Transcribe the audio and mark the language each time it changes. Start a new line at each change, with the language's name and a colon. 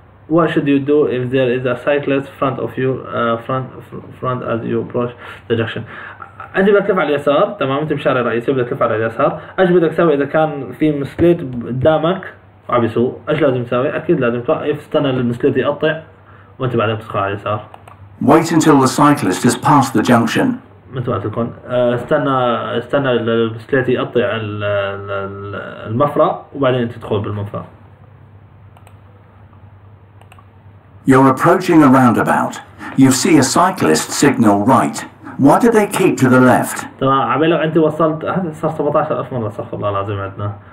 English: What should you do if there is a cyclist front of you front as you approach the junction?
Arabic: أنت بدك تلف على اليسار، تمام؟ أنت بالشارع الرئيسي بدك تلف على اليسار. إيش بدك تسوي إذا كان في مسكليت قدامك وعم يسوق؟ إيش لازم تسوي؟ أكيد لازم توقف، تستنى المسكليت يقطع وأنت بعدين بتدخل على اليسار.
English: Wait until the cyclist has passed the junction.
Arabic: مثل ما تكون استنى المسكليت يقطع المفرق وبعدين أنت تدخل بالمفرق.
English: You're approaching a roundabout. You see a cyclist signal right. Why do they keep to the left?
Arabic: تمام. عبالك أنت وصلت، هذا صار 17,000 مرة، استغفر الله العظيم عندنا.